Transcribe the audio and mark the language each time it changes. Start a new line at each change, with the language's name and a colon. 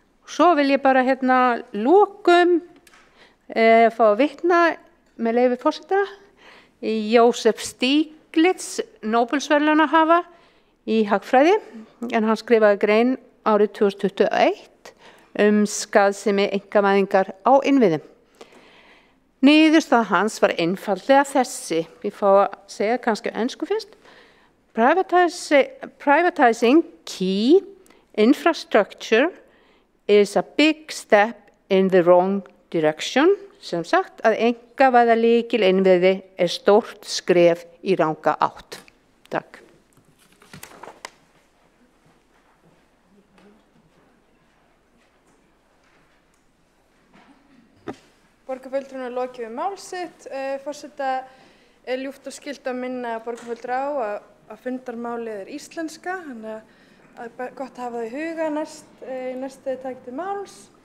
Icelandic: Svo vil ég bara lokum fá að vitna með leyfi forseta í Jósef Stiglitz, Nóbelsverðlaunahafa í hagfræði, en hann skrifaði grein árið 2021 skaðsemi einkavæðingar á innviðum. Niðurstaða hans var einfaldlega þessi, við fá að segja kannski á ensku fyrst.
English: Privatizing key infrastructure is a big step in the wrong direction.
Icelandic: Sem sagt að einkavæða lykil innviði er stórt skref í ranga átt. Takk. Borgarfulltrúinn er lokið við mál sitt. Forseta er ljúft og skylt að minna borgarfulltrúa á að fundarmálið er íslenska, þannig að gott að hafa það í huga næstu takk til máls.